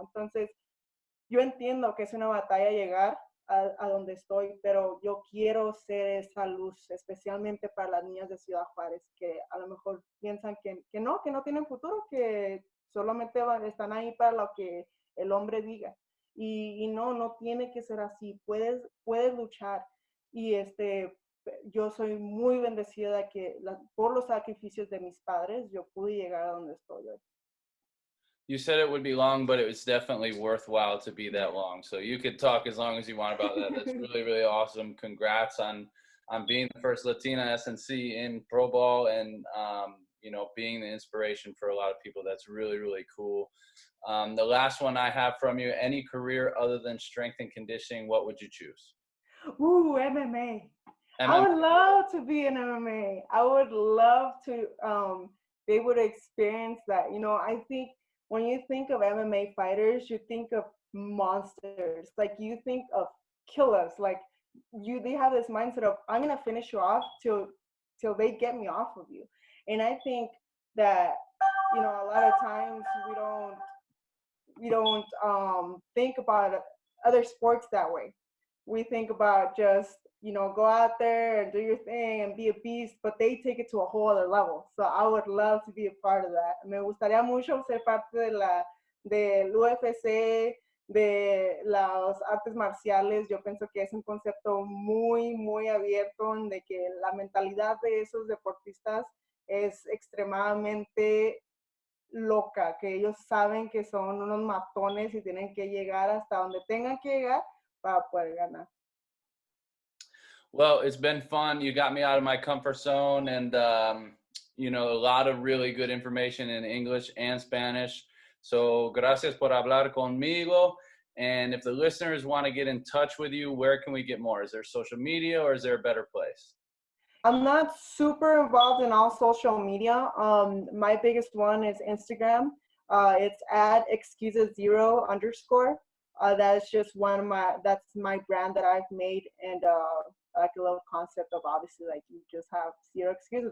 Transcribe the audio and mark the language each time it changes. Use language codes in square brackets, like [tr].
[es] Entonces, yo entiendo que es una batalla llegar a donde estoy, pero yo quiero ser esa luz, especialmente para las niñas de Ciudad Juárez, que a lo mejor piensan que no tienen futuro, que solamente están ahí para lo que el hombre diga. Y no tiene que ser así, puedes luchar. Y yo soy muy bendecida de que por los sacrificios de mis padres, yo pude llegar a donde estoy hoy. [en] You said it would be long, but it was definitely worthwhile to be that long. So you could talk as long as you want about that. That's really, really awesome. Congrats on being the first Latina SNC in pro ball, and being the inspiration for a lot of people. That's really, really cool. The last one I have from you: any career other than strength and conditioning, what would you choose? Ooh, MMA. MMA. I would love to be in MMA. I would love to be able to experience that. I think when you think of MMA fighters, you think of monsters. Like, you think of killers. Like, they have this mindset of, I'm gonna finish you off till they get me off of you. And I think that a lot of times we don't think about other sports that way. We think about just, go out there and do your thing and be a beast, but they take it to a whole other level. So I would love to be a part of that. [es] Me gustaría mucho ser parte del UFC, de las artes marciales. Yo pienso que es un concepto muy, muy abierto, en de que la mentalidad de esos deportistas es extremadamente loca, que ellos saben que son unos matones y tienen que llegar hasta donde tengan que llegar para poder ganar. [en] Well, it's been fun. You got me out of my comfort zone, and a lot of really good information in English and Spanish. [es] So gracias por hablar conmigo. [en] And if the listeners want to get in touch with you, where can we get more? Is there social media, or is there a better place? I'm not super involved in all social media. My biggest one is Instagram. It's at excuses0_. That is just that's my brand that I've made, and like a little concept of, obviously, like, you just have zero excuses.